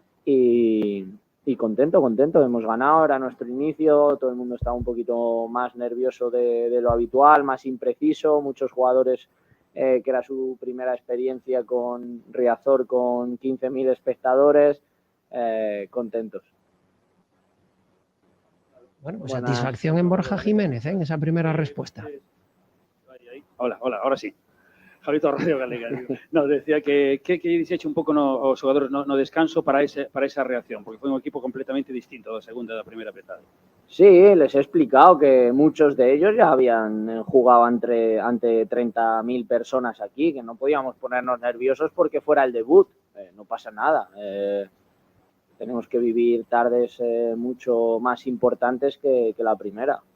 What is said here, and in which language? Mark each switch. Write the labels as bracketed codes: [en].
[es] y contento. Hemos ganado, era nuestro inicio, todo el mundo estaba un poquito más nervioso de lo habitual, más impreciso, muchos jugadores que era su primera experiencia con Riazor, con 15.000 espectadores, contentos. Bueno, pues satisfacción en Borja Jiménez, en esa primera respuesta. Hola, ahora sí. Javito Radio Galega. [gl] No, decía que se hecho un pouco os xogadores no descanso para esa reacción, porque foi un equipo completamente distinto da segunda e da primeira petada. [es] Sí, les he explicado que muchos de ellos ya habían jugado ante 30.000 personas aquí, que no podíamos ponernos nerviosos porque fuera el debut. No pasa nada. Tenemos que vivir tardes mucho más importantes que la primera.